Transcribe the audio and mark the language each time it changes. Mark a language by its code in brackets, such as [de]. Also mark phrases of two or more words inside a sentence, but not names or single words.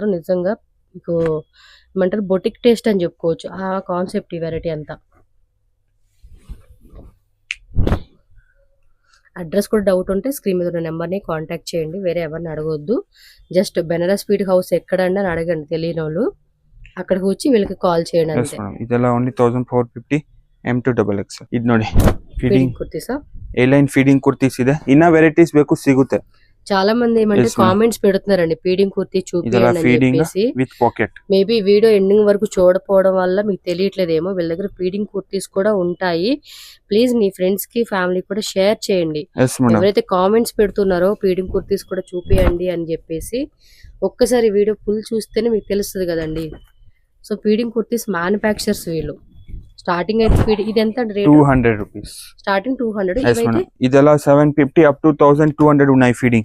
[te] మాత్రం నిజంగా మీకు ఏమంటారు [en] boutique taste [te] అని చెప్పుకోవచ్చు. ఆ కాన్సెప్ట్ ఈ వెరైటీ అంతా. అడ్రస్ కూడా డౌట్ ఉంటే స్క్రీన్ మీద ఉన్న నెంబర్ని కాంటాక్ట్ చేయండి. వేరే ఎవరిని అడగొద్దు. జస్ట్ బెనారస్ స్వీట్ హౌస్ ఎక్కడండి అని అడగండి తెలియని వాళ్ళు. అక్కడికి వచ్చి వీళ్ళకి కాల్ చేయండి [kn] ಎಸ್ [te] అంతే. [kn] ಮೇಡಮ್ ಇದೆಲ್ಲ ಓನ್ಲಿ 1450 M2 XXL. ಇದು ನೋಡಿ [te] ఫీడింగ్ [kn] ಫೀಡಿಂಗ್ [te] కుర్తీసా? [en] A line feeding [kn] ಕುರ್ತೀಸ್ ಇದೆ. ಇನ್ನ ವೆರೈಟೀಸ್ ಬೇಕು ಸಿಗುತ್ತೆ. [te] చాలా మంది ఏమంటే [en] Yes, ma'am. [te] కామెంట్స్ పెడుతున్నారండి ఫీడింగ్ కుర్తీ [kn] ಇದೆಲ್ಲ [te] చూపియండి అని [kn] ಫೀಡಿಂಗ್ [te] చెప్పేసి. [en] with pocket. [te] మేబీ వీడియో ఎండింగ్ వరకు చూడకపోవడం వల్ల మీకు తెలియట్లేదేమో. వీళ్ళ దగ్గర ఫీడింగ్ కుర్తీస్ కూడా ఉంటాయి. ప్లీజ్ మీ ఫ్రెండ్స్ కి ఫ్యామిలీ కూడా షేర్ చేయండి. [en] yes madam [te] ఎవరైతే కామెంట్స్ పెడుతున్నారో ఫీడింగ్ కుర్తీస్ కూడా చూపియండి అని చెప్పేసి ఒక్కసారి వీడియో ఫుల్ చూస్తేనే మీకు తెలుస్తుంది కదండి. సో ఫీడింగ్ కుర్తీస్ మ్యానుఫ్యాక్చర్స్ వీళ్ళు. స్టార్టింగ్ అయితే ఇది ఎంత రేట్? 200 రూపీస్. స్టార్టింగ్ 200. ఎస్ ఇవైతే మేడం ಇದೆಲ್ಲ 750 [en] up to [te] 1200 ఉన్నాయి ఫీడింగ్.